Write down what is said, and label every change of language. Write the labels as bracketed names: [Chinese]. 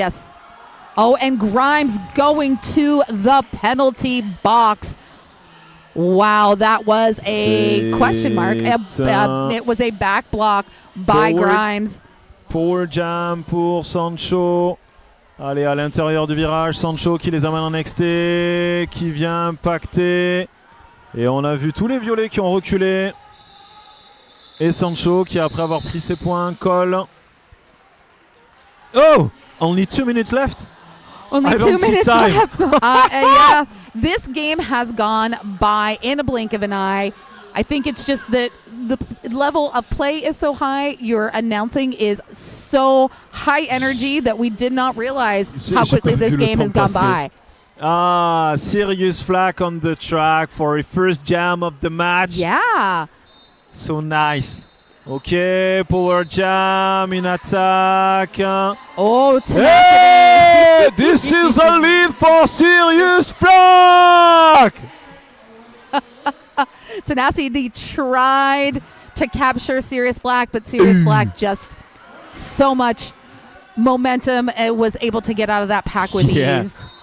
[English] Yes. Oh, and Grimes going to the penalty box. Wow, that was a question mark. It was a back block by Grimes. [French] Forward jam pour Sancho. Allez, à l'intérieur du virage, Sancho qui les amène en XT, qui vient impacter. Et on a vu tous les violets qui ont reculé. Et Sancho qui, après avoir pris ses points, colle. [English] Oh! Only 2 minutes left? Only 2 minutes left. Yeah, this game has gone by in a blink of an eye. I think it's just that the level of play is so high. Your announcing is so high energy that we did not realize how quickly this game has gone by. Sirius Flack on the track for a first jam of the match. Yeah. So nice. [French] Ok, power jam, une attaque. [English] Oh, Tenacity. Hey, this is a lead for Sirius Flack. Tenacity tried to capture Sirius Flack, but Sirius Flack just so much momentum and was able to get out of that pack with ease.